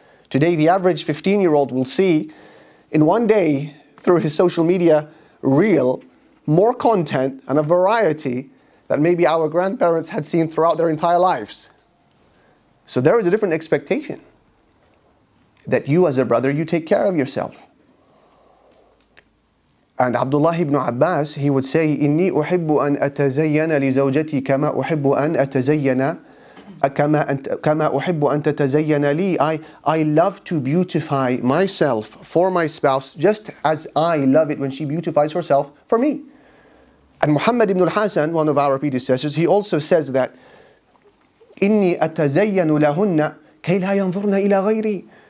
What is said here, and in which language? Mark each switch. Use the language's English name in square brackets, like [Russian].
[English] Today the average 15-year-old will see in one day through his social media reel more content and a variety that maybe our grandparents had seen throughout their entire lives. So there is a different expectation that you as a brother, you take care of yourself. And Abdullah ibn Abbas, he would say, [Arabic] إِنِّي أُحِبُّ أَنْ أَتَزَيَّنَ لِزَوْجَتِي كَمَا أُحِبُّ أَنْ أَتَزَيَّنَ كما أحب أن تتزين لي. [English] I love to beautify myself for my spouse just as I love it when she beautifies herself for me. And Muhammad ibn al-Hasan, one of our predecessors, he also says that [Arabic] إني أتزين لهن كي لا ينظرن إلى غيري.